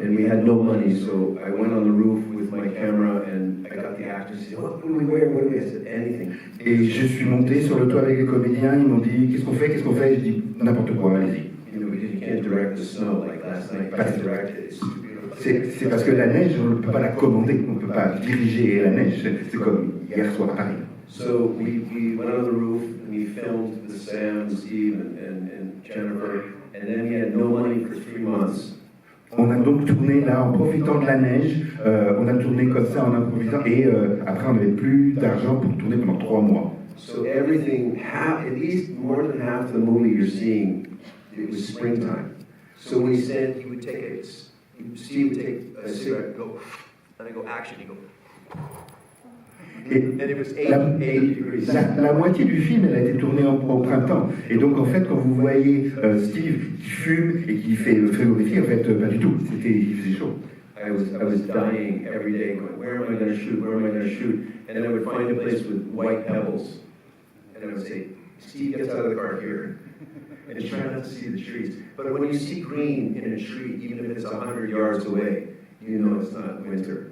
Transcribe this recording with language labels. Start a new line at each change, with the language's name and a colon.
English: And we had no money, so I went on the roof with my camera and I got the actors to say, what do we wear? What do we? I said, anything.
French: Et je suis monté sur le toit avec les comédiens. Ils m'ont dit, qu'est-ce qu'on fait? Je dis, n'importe quoi, allez-y.
English: Because you can't direct the snow like last night. You can't direct it.
French: C'est parce que la neige, on ne peut pas la commander, on ne peut pas diriger la neige. C'est comme hier soir à Paris.
English: So we went on the roof and we filmed with Sam, Steve, and Jennifer, and then we had no money for 3 months.
French: On a donc tourné là en profitant de la neige, on a tourné comme ça en improvisant et après on n'avait plus d'argent pour tourner pendant 3 mois.
English: So everything, at least more than half the movie you're seeing, it was springtime. So when he said he would take Steve would take a cigarette, go, and I go action, he go.
French: Et la moitié du film, elle a été tournée au printemps. Et donc, en fait, quand vous voyez Steve qui fume et qui fait frigorifier, en fait, pas du tout. Il faisait chaud.
English: I was dying every day, going, where am I going to shoot? Where am I going to shoot? And then I would find a place with white pebbles. And I would say, Steve gets out of the car here. And try not to see the trees. But when you see green in a tree, even if it's 100 yards away, you know it's not winter.